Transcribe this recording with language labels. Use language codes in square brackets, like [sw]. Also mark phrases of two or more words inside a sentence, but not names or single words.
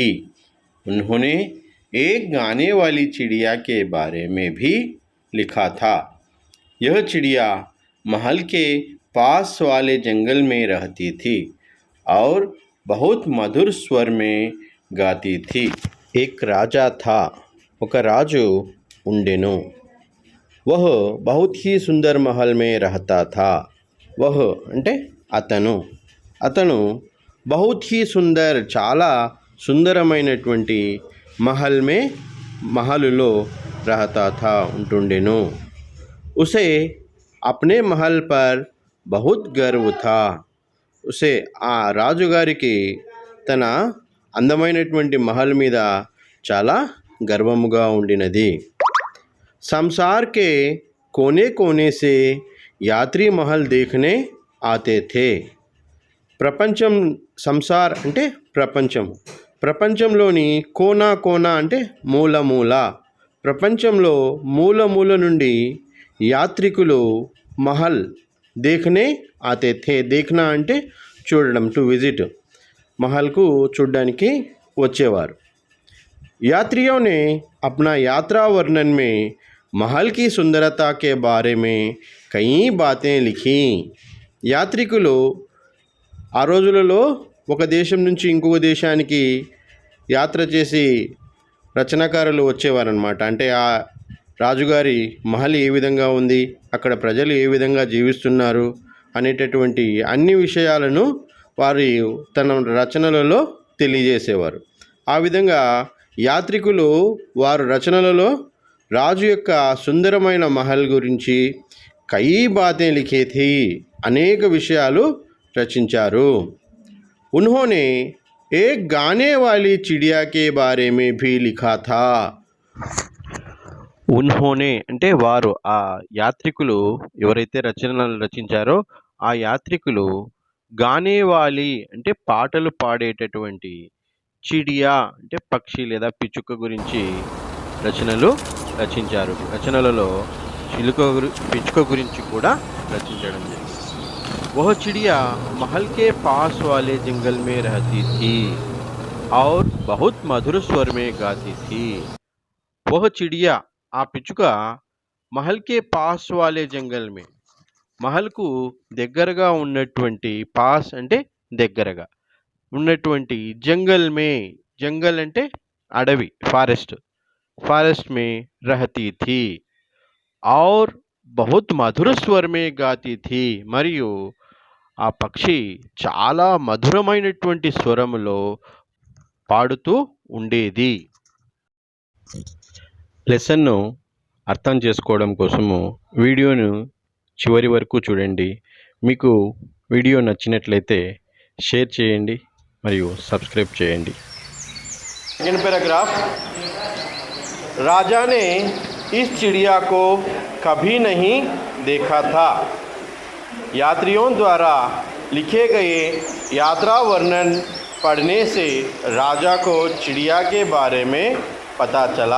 [hi] उन्होंने एक गाने वाली चिड़िया के बारे में भी लिखा था। यह चिड़िया महल के पास वाले जंगल में रहती थी और बहुत मधुर स्वर में गाती थी। एक राजा था, [te] ఒక రాజు ఉండెను। [hi] वह बहुत ही सुंदर महल में रहता था। वह [te] అంటే అతను [hi] बहुत ही सुंदर, [te] చాలా సుందరమైనటువంటి महलुలో [hi] रहता था, [te] ఉంటుండెను। [hi] उसे अपने महल पर बहुत गर्व था। [te] उसे రాజుగారికి తన అందమైనటువంటి महल మీద చాలా గర్వముగా ఉండినది। [hi] संसार के कोने कोने से यात्री महल देखने आते थे। [te] ప్రపంచం, సంసార్ అంటే ప్రపంచంలోని కోనా అంటే మూల ప్రపంచంలో మూల నుండి యాత్రికులు [hi] महल देखने आते थे। [te] देखना అంటే చూడడం, [en] to visit, [te] महलకు చూడడానికి వచ్చేవారు। [hi] यात्रियों ने अपना यात्रा वर्णन में महल की सुंदरता के बारे में कई बातें लिखी। [te] యాత్రికులు ఆ రోజులలో ఒక దేశం నుంచి ఇంకొక దేశానికి యాత్ర చేసి రచనాకారులు వచ్చేవారనమాట। అంటే ఆ రాజుగారి మహల్ ఏ విధంగా ఉంది, అక్కడ ప్రజలు ఏ విధంగా జీవిస్తున్నారు అనేటటువంటి అన్ని విషయాలను వారి తన రచనలలో తెలియజేసేవారు। ఆ విధంగా యాత్రికులు వారు రచనలలో రాజు యొక్క సుందరమైన మహల్ గురించి [hi] కई बातें लिखे थी, [te] అనేక విషయాలు రచించారు। उन्होंने एक गाने वाली चिड़िया के बारे में भी लिखा था। ఉన్హోనే అంటే వారు, ఆ యాత్రికులు ఎవరైతే రచనలు రచించారో ఆ యాత్రికులు గానేవాలి అంటే పాటలు పాడేటటువంటి, చిడియా అంటే పక్షి లేదా పిచ్చుక గురించి రచనలు రచించారు। రచనలలో పిచ్చుక గురించి కూడా రచించడం జరిగింది। वह चिड़िया महल के पास वाले जंगल में रहती थी और बहुत मधुर स्वर में गाती थी। वह चिड़िया, [hi] ఆ పిచ్చుక महल के पास वाले जंगल में, [te] మహల్కు దగ్గరగా ఉన్నటువంటి, పాస్ అంటే దగ్గరగా ఉన్నటువంటి, జంగల్ అంటే అడవి, [hi] फ़ॉरेस्ट में रहती थी और बहुत मधुर स्वर में गाती थी, [te] మరియు ఆ పక్షి చాలా మధురమైనటువంటి స్వరములో పాడుతూ ఉండేది। లెసన్ను అర్థం చేసుకోవడం కోసము వీడియోను చివరి వరకు చూడండి। మీకు వీడియో నచ్చినట్లయితే షేర్ చేయండి మరియు సబ్స్క్రైబ్ చేయండి। [en] second paragraph. [hi] राजा ने इस चिड़िया को कभी नहीं देखा था। यात्रियों द्वारा लिखे गए यात्रा वर्णन पढ़ने से राजा को चिड़िया के बारे में पता चला।